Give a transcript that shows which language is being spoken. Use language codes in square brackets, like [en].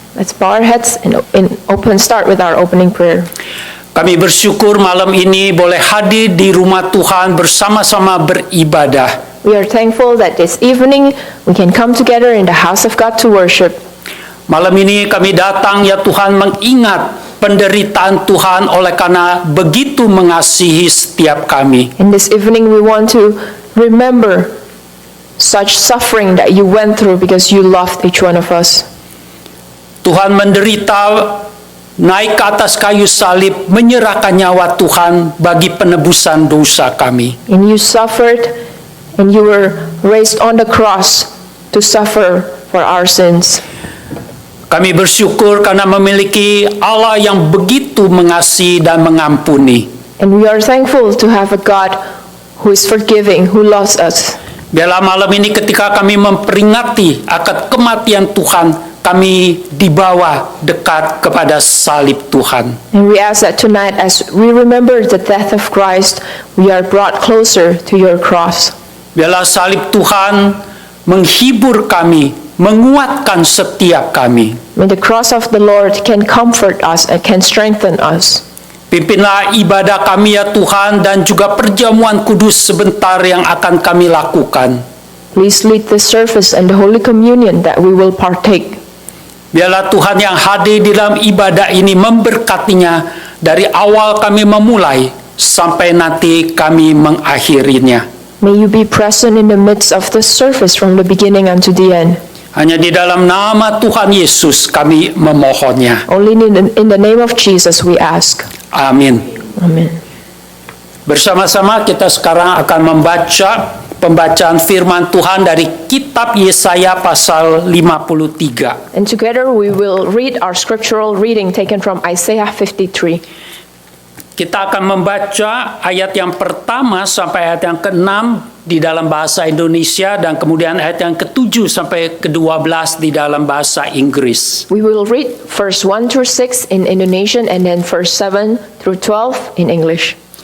[en] let's bow our heads and start with our opening prayer. [id] Kami bersyukur malam ini boleh hadir di rumah Tuhan bersama-sama beribadah. [en] We are thankful that this evening we can come together in the house of God to worship. [id] Malam ini kami datang ya Tuhan mengingat penderitaan Tuhan oleh karena begitu mengasihi setiap kami. [en] In this evening we want to remember such suffering that you went through because you loved each one of us. [id] Tuhan menderita, naik ke atas kayu salib, menyerahkan nyawa Tuhan bagi penebusan dosa kami. [en] And you suffered, and you were raised on the cross to suffer for our sins. [id] Kami bersyukur karena memiliki Allah yang begitu mengasihi dan mengampuni. [en] And we are thankful to have a God who is forgiving, who loves us. [id] Biarlah malam ini ketika kami memperingati akan kematian Tuhan, kami dibawa dekat kepada salib Tuhan. [en] And we ask that tonight, as we remember the death of Christ, we are brought closer to your cross. [id] Biarlah salib Tuhan menghibur kami, menguatkan setiap kami. [en] May the cross of the Lord can comfort us and can strengthen us. [id] Pimpinlah ibadah kami ya Tuhan, dan juga perjamuan kudus sebentar yang akan kami lakukan. [en] Please lead the service and the Holy Communion that we will partake. [id] Biarlah Tuhan yang hadir di dalam ibadah ini memberkatinya dari awal kami memulai sampai nanti kami mengakhirinya. [en] May you be present in the midst of the service from the beginning unto the end. [id] Hanya di dalam nama Tuhan Yesus kami memohonnya. [en] Only in the name of Jesus we ask. [id] Amin. [en] Amen. [id] Bersama-sama kita sekarang akan membaca pembacaan firman Tuhan dari kitab Yesaya pasal 53. [en] And together we will read our scriptural reading taken from Isaiah 53. [id] Kita akan membaca ayat yang pertama sampai ayat yang ke-6 di dalam bahasa Indonesia, dan kemudian ayat yang ke-7 sampai ke-12 di dalam bahasa Inggris. [en] We will read verse 1 through 6 in Indonesian and then verse 7 through 12 in English.